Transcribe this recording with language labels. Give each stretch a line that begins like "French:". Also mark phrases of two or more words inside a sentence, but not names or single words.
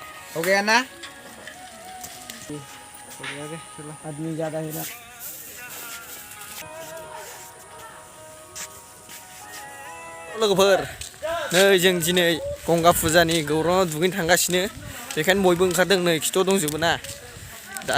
Hindi: ओके है ना? चलो आदमी ज़्यादा है ना।
Bodo: लोगोफोर नै जों दिनै गंगा फुजानि गौराङाव दुगैनो थांगासिनो बेखायनो बयबो ओंखारदों नै खिथ' दंजोबो ना दा